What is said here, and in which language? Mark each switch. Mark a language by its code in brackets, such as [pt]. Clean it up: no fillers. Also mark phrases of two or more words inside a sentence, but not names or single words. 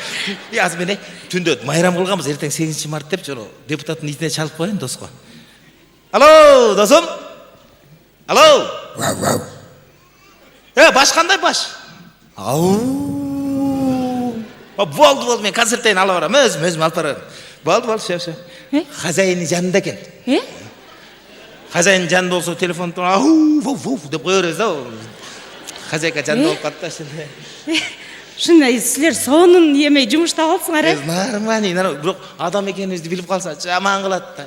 [ky] Азыр мен түндө майрам кылганбыз, эртең 8 март деп жана депутаттын итине чалып коеюн доско. Алло, досум. Алло. Баш кандай баш? Болды, мен концерттен ала барам, өзүм алып барам. Болды, все. Хозяйны жанында экен. Хозяйн жанында болсо телефон деп кое беребиз да. Хозяйка жанында болуп калды да. Шындай силер сонун эмей жумушта калсыңар, Нормально, бирок адам экенибизди билип калса жаман кылат да.